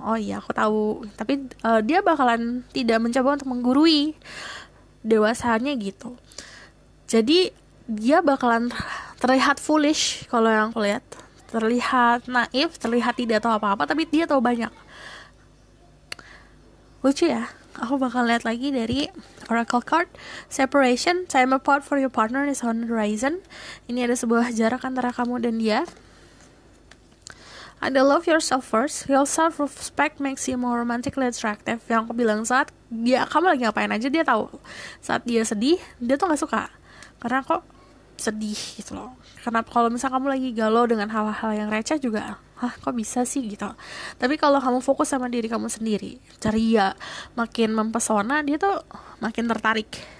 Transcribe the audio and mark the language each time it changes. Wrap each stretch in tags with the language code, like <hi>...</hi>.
<id>Oh iya, aku tahu, tapi dia bakalan tidak mencoba untuk menggurui dewasanya gitu. Jadi dia bakalan terlihat foolish kalau yang aku lihat, terlihat naif, terlihat tidak tahu apa-apa, tapi dia tahu banyak. Lucu ya. Aku bakal lihat lagi dari Oracle card. Separation, time apart for your partner is on the horizon. Ini ada sebuah jarak antara kamu dan dia.</id> <en>Ada love yourself first. Your self-respect makes you more romantically attractive.</en> <id>Yang aku bilang, saat kamu lagi ngapain aja dia tahu. Saat dia sedih, dia tuh nggak suka. Karena kok sedih gitu loh. Karena kalau misalnya kamu lagi galau dengan hal-hal yang receh juga, kok bisa sih gitu. Tapi kalau kamu fokus sama diri kamu sendiri, ceria, makin mempesona, dia tuh makin tertarik.</id>